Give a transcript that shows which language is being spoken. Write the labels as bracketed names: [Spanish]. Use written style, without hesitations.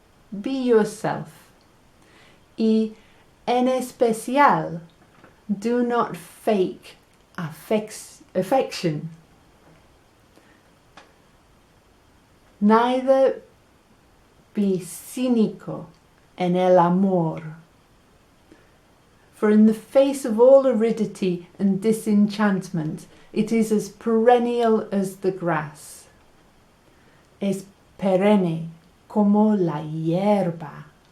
[English] Be yourself. Y en especial, do not fake affection. Neither be cínico en el amor. For in the face of all aridity and disenchantment, it is as perennial as the grass. [Spanish] Es perenne como la hierba.